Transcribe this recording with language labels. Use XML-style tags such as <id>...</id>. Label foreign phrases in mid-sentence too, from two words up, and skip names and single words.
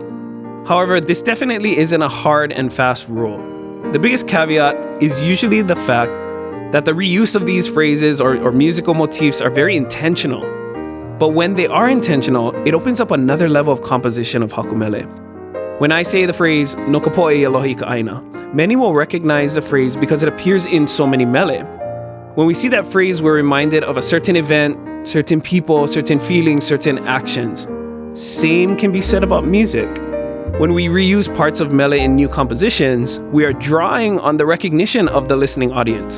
<en>However, this definitely isn't a hard and fast rule. The biggest caveat is usually the fact that the reuse of these phrases or musical motifs are very intentional. But when they are intentional, it opens up another level of composition of</en> <haw>haku mele.</haw> <en>When I say the phrase,</en> <haw>no ka poʻe aloha i ka ʻaina,</haw> <en>many will recognize the phrase because it appears in so many mele. When we see that phrase, we're reminded of a certain event, certain people, certain feelings, certain actions. Same can be said about music. When we reuse parts of mele in new compositions, we are drawing on the recognition of the listening audience.</en>